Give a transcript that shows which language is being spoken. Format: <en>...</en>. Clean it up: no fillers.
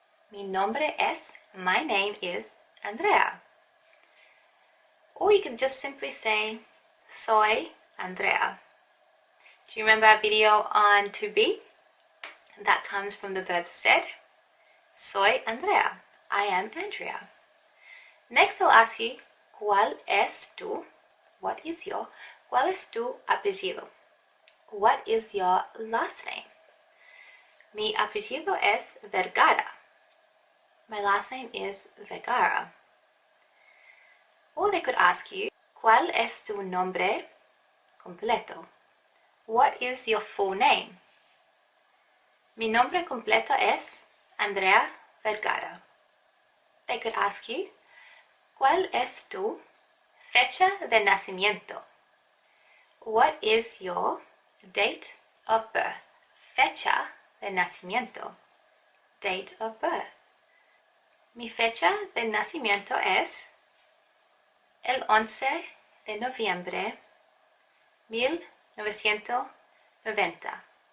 <es>Mi nombre es,</es> <en>my name is Andrea. Or you can just simply say,</en> <es>soy Andrea.</es> <en>Do you remember our video on to be? That comes from the verb ser.</en> <es>Soy Andrea.</es> <en>I am Andrea. Next, I'll ask you,</en> <es>¿cuál es tu?</es> <en>What is your?</en> <es>¿Cuál es tu apellido?</es> <en>What is your last name?</en> <es>Mi apellido es Vergara.</es> <en>My last name is Vergara. Or they could ask you,</en> <es>¿cuál es tu nombre completo?</es> <en>What is your full name?</en> <es>Mi nombre completo es Andrea Vergara.</es> <en>They could ask you,</en> <es>¿cuál es tu fecha de nacimiento?</es> <en>What is your date of birth?</en> <es>Fecha de nacimiento.</es> <en>Date of birth.</en> <es>Mi fecha de nacimiento es el 11 de noviembre 1990.</es>